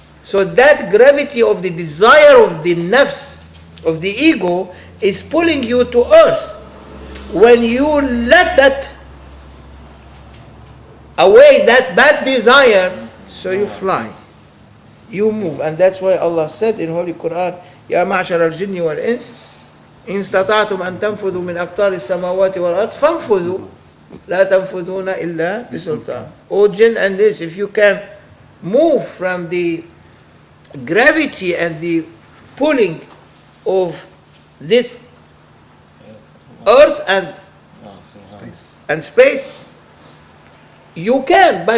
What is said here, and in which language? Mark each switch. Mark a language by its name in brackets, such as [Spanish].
[English] So that gravity of the desire of the nafs, of the ego, is pulling you to earth. When you let that away, that bad desire, so you fly, you move. [Arabic] And that's why Allah said in Holy Quran, يا معشر الجن والإنس إن استطعتم أن تنفذوا من أقطار السماوات والأرض فانفذوا لا تنفذون إلا بسلطان. [English] O jinn and this, if you can move from the gravity and the pulling of this earth and space, you can.